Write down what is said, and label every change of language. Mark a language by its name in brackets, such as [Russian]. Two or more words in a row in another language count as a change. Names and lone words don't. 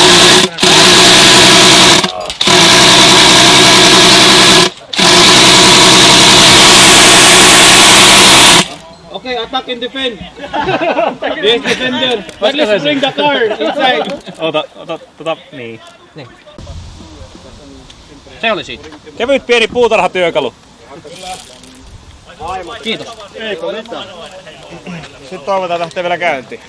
[English] Okay, attack and defend. Yes, defender. But let's bring the car inside. [Finnish] Ota, niin. Se oli siitä. Kevyt pieni puutarhatyökalu. Kiitos. Eikö mitään? Sitten toivotaan lähtee vielä käyntiin.